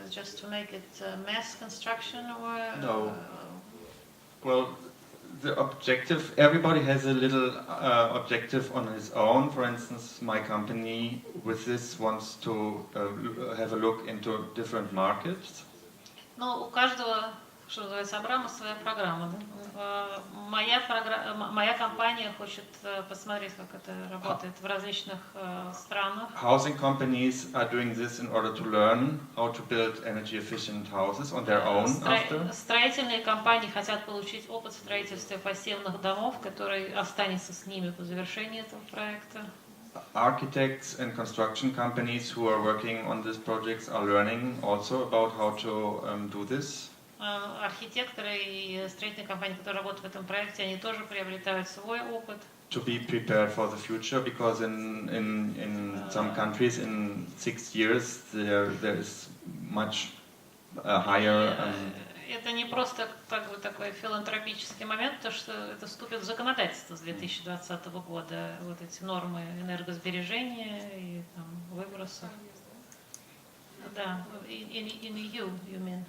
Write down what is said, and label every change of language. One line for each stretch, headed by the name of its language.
English: Is it just to make it mass construction or? No. Well, the objective, everybody has a little objective on his own. For instance, my company with this wants to have a look into different markets.
Russian: Ну, у каждого, что называется, Абрама своя программа. Да? Моя компания хочет посмотреть, как это работает в различных странах.
English: Housing companies are doing this in order to learn how to build energy efficient houses on their own after.
Russian: Строительные компании хотят получить опыт строительства пассивных домов, который останется с ними по завершении этого проекта.
English: Architects and construction companies who are working on these projects are learning also about how to do this.
Russian: Архитекторы и строительные компании, которые работают в этом проекте, они тоже приобретают свой опыт.
English: To be prepared for the future, because in some countries in 6 years there is much higher.
Russian: Это не просто как бы такой филантропический момент, то что это вступит в законодательство с 2020 года, вот эти нормы энергосбережения и там, выбросов.
English: Да, in EU, you mean?